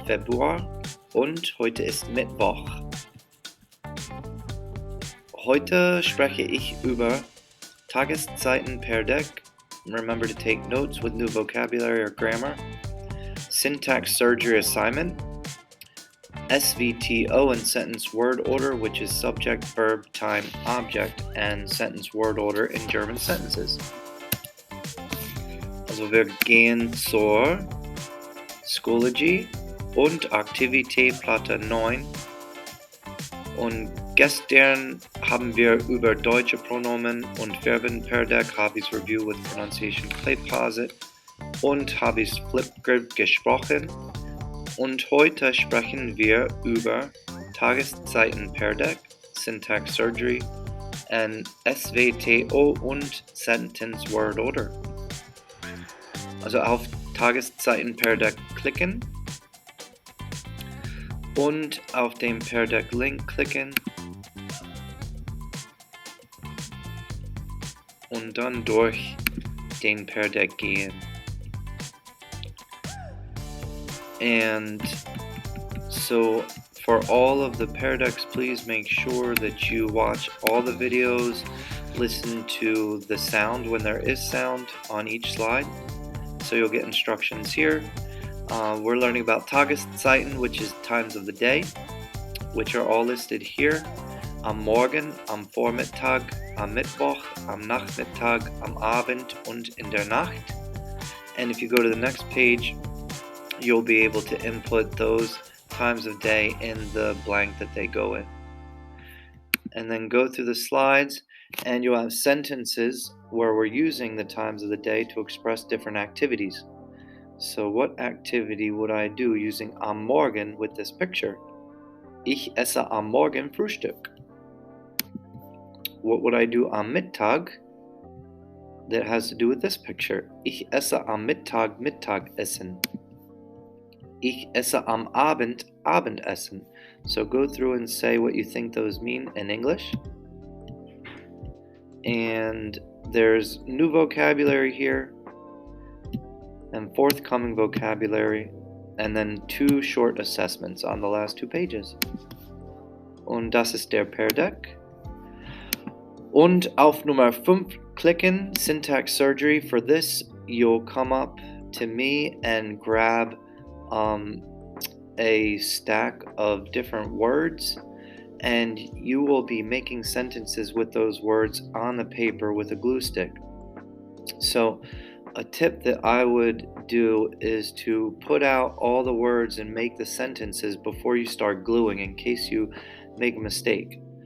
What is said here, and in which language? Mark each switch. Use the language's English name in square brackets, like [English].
[German] Februar und heute ist Mittwoch. Heute spreche ich über Tageszeiten per Deck. [English] Remember to take notes with new vocabulary or grammar. Syntax surgery assignment. SVTO and sentence word order, which is subject, verb, time, object, and sentence word order in German sentences. [German] Also wir gehen zur Schoology und Aktivität Platte 9. Und gestern haben wir über deutsche Pronomen und Verben per Deck, Hobbies Review with Pronunciation Play Pause und Hobbies Flipgrid gesprochen. Und heute sprechen wir über Tageszeiten per Deck, Syntax Surgery, und SVTO und Sentence Word Order. Also auf Tageszeiten per Deck klicken und auf den Per Deck Link klicken und dann durch den Per Deck gehen. [English] And so for all of the Per Decks, please make sure that you watch all the videos, listen to the sound when there is sound on each slide. So you'll get instructions here. We're learning about Tageszeiten, which is times of the day, which are all listed here. [German] Am Morgen, am Vormittag, am Mittwoch, am Nachmittag, am Abend und in der Nacht. [English] And if you go to the next page, you'll be able to input those times of day in the blank that they go in. And then go through the slides, and you'll have sentences where we're using the times of the day to express different activities. So what activity would I do using [German] am Morgen [English] with this picture? [German] Ich esse am Morgen Frühstück. [English] What would I do [German] am Mittag [English] that has to do with this picture? [German] Ich esse am Mittag Mittagessen. Ich esse am Abend Abendessen. [English] So go through and say what you think those mean in English. And there's new vocabulary here and forthcoming vocabulary, and then 2 short assessments on the last 2 pages. [German] Und das ist der Per Deck. Und auf Nummer 5 klicken, Syntax Surgery. [English] For this, you'll come up to me and grab a stack of different words, and you will be making sentences with those words on the paper with a glue stick. So a tip that I would do is to put out all the words and make the sentences before you start gluing in case you make a mistake.